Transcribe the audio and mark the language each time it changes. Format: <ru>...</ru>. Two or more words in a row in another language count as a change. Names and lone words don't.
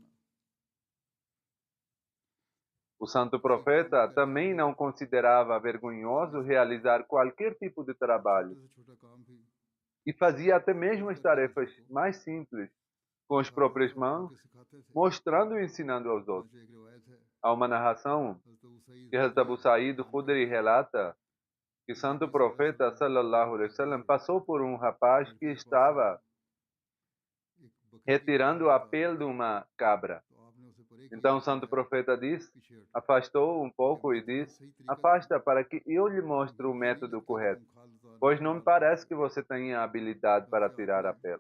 <pt>O santo profeta também não considerava vergonhoso realizar qualquer tipo de trabalho. E fazia até mesmo as tarefas mais simples, com as próprias mãos, mostrando e ensinando aos outros. Há uma narração que Hazrat Abu Sa'id Khudri relata que Santo Profeta</pt> <ar>صلى الله عليه وسلم</ar> <pt>passou por um rapaz que estava retirando a pele de uma cabra. Então o Santo Profeta afastou um pouco e disse: afasta para que eu lhe mostre o método correto, pois não me parece que você tenha habilidade para tirar a pele.</pt>